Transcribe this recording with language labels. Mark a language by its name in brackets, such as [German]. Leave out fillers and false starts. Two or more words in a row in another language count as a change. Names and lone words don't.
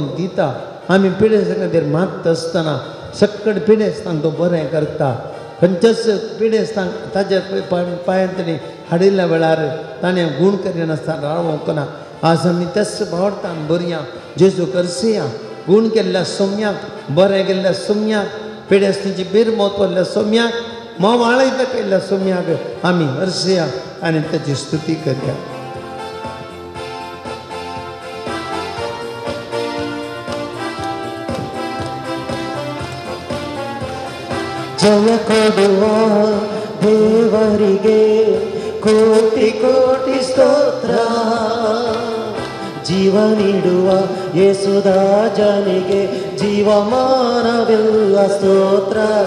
[Konkani] दिता आमी पिडेस्तां खातीर मागता आसतना सगळे पिडेस्तांक तो बरें करता खंयच्याच पिडेस्तांक ताच्या पांयांत हाडिल्ल्या वेळार ताणें गूण करिनासतना रावोंक ना आज आमी त्याच भावर्थान बरया जेजू करसिया गूण केल्ल्या सोम्याक बरें केल्ल्या सोम्याक पिडेस्तांची बिरमोत पडल्या सोम्याक मोवाळयता केल्ल्या सोम्याक आमी हरसिया आनी ताची स्तुती करया [Kannada] ಜಯ ಕೊಡುವ ದೇವರಿಗೆ ಕೋಟಿ ಕೋಟಿ ಸ್ತೋತ್ರ ಜೀವ ನೀಡುವ ಯೇಸುರಾಜನಿಗೆ ಜೀವಮಾನವೆಲ್ಲ ಸ್ತೋತ್ರ